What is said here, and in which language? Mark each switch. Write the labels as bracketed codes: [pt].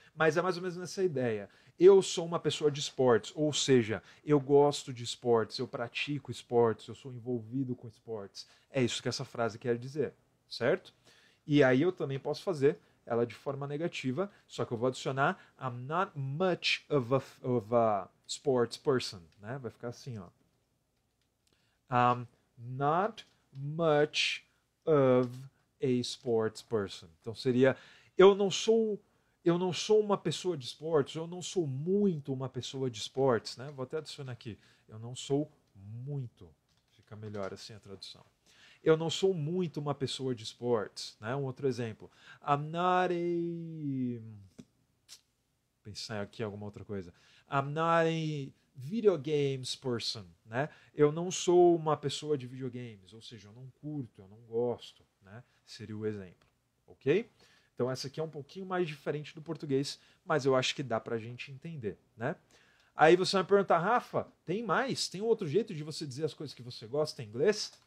[pt] Mas é mais ou menos nessa ideia. Eu sou uma pessoa de esportes, ou seja, eu gosto de esportes, eu pratico esportes, eu sou envolvido com esportes. É isso que essa frase quer dizer, certo? E aí eu também posso fazer ela de forma negativa, só que eu vou adicionar [en] I'm not much of a sports person, [pt] né? Vai ficar assim, ó. [en] I'm not much of a sports person. [pt] Então seria eu não sou uma pessoa de esportes, eu não sou muito uma pessoa de esportes, né? Vou até adicionar aqui. Eu não sou muito. Fica melhor assim a tradução. Eu não sou muito uma pessoa de esportes, né? Um outro exemplo. [en] I'm not a [pt] pensar aqui alguma outra coisa. [en] I'm not a video games person, né? [pt] Eu não sou uma pessoa de videogames, ou seja, eu não curto, eu não gosto, né? Seria o exemplo, ok? Então essa aqui é um pouquinho mais diferente do português, mas eu acho que dá pra gente entender, né? Aí você vai me perguntar, Rafa, tem mais? Tem outro jeito de você dizer as coisas que você gosta em inglês?